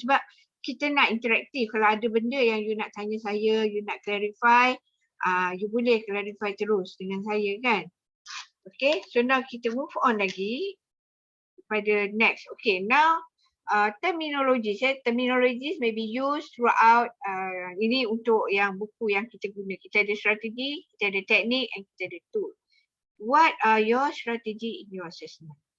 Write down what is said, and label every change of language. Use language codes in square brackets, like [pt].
[ms] Sebab kita nak interaktif. Kalau ada benda yang you nak tanya saya, you nak clarify, you boleh clarify terus dengan saya kan. Okay, so now kita move on lagi pada next. Okay, now terminologis. [en] Terminologis may be used throughout. [ms] Ini untuk yang buku yang kita guna. Kita ada strategi, kita ada teknik, and kita ada tool. [en] What are your strategy in your assessment?